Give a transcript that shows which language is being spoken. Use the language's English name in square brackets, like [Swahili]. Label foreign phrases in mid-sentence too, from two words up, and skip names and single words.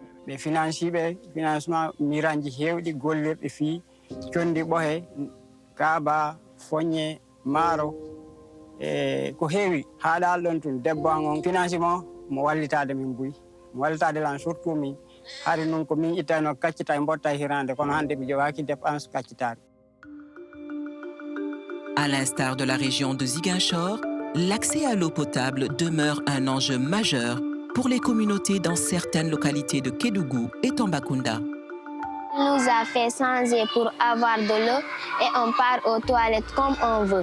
[Fula] ɓe financiɓe financement miranji hewɗi gollirɗe fii condi ɓohe kaaba foññe maaro e ko heewi haaɗal ɗon tun debbo an on financement mo wallitade min buy mo wallitade lan surtout min hari noon ko min ittano kaccita e mbotta e hirande kono hande ɓe jowaki dépense kaccitare. [French] À l'instar de la région de Ziguinchor, l'accès à l'eau potable demeure un enjeu majeur pour les communautés dans certaines localités de Kédougou et Tambacounda. On nous a fait changer pour avoir de l'eau et on part aux toilettes comme on veut.